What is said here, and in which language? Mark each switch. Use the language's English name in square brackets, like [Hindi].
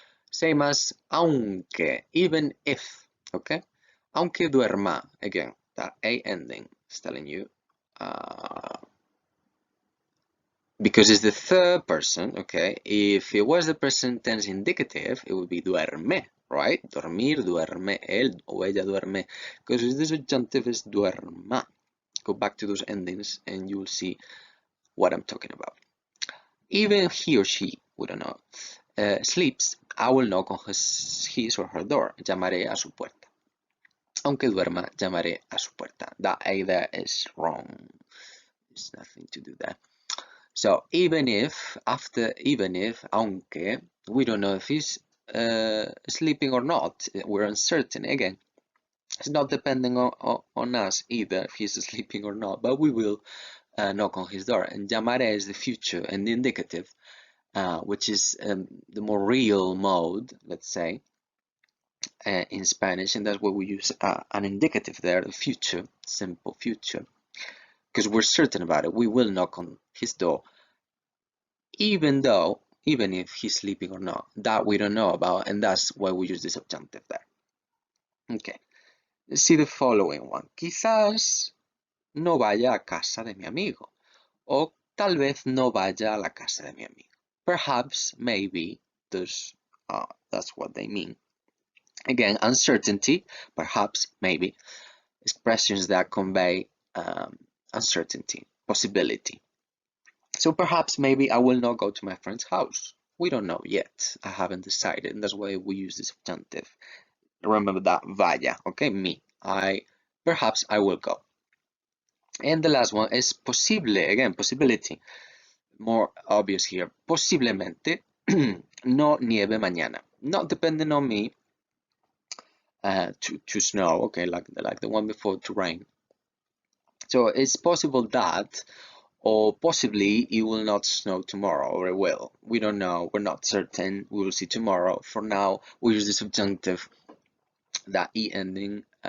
[English] Same as aunque, even if, okay? [Spanish] Aunque duerma, [English] again, that A ending is telling you, because it's the third person, okay? If it was the present tense indicative, it would be duerme, right? [Spanish] Dormir, duerme, él o ella duerme. [English] Because the subjunctive is duerma. Go back to those endings and you will see what I'm talking about. Even he or she, we don't know, sleeps, I will knock on his or her door. [Spanish] Llamaré a su puerta. Aunque duerma, llamaré a su puerta. [English] That A there is wrong. There's nothing to do there. So even if, aunque, we don't know if he's sleeping or not, we're uncertain. Again, it's not depending on us either if he's sleeping or not, but we will knock on his door. And llamaré is the future and the indicative, which is the more real mode, let's say, in Spanish, and that's why we use an indicative there, the future, simple future, because we're certain about it. We will knock on his door, even if he's sleeping or not. That we don't know about, and that's why we use the subjunctive there. Okay, let's see the following one. [Spanish] Quizás no vaya a casa de mi amigo. O tal vez no vaya a la casa de mi amigo. [English] Perhaps, maybe, that's what they mean. Again, uncertainty, perhaps, maybe, expressions that convey uncertainty, possibility. So perhaps, maybe I will not go to my friend's house. We don't know yet. I haven't decided, and that's why we use the subjunctive. Remember that, vaya, okay, me. Perhaps I will go. And the last one is posible, again, possibility. More obvious here. [Spanish] Posiblemente no nieve mañana. [English] Not depending on me to snow, okay, like the one before, to rain. So it's possible that, or possibly it will not snow tomorrow, or it will. We don't know. We're not certain. We will see tomorrow. For now, we use the subjunctive, that E ending.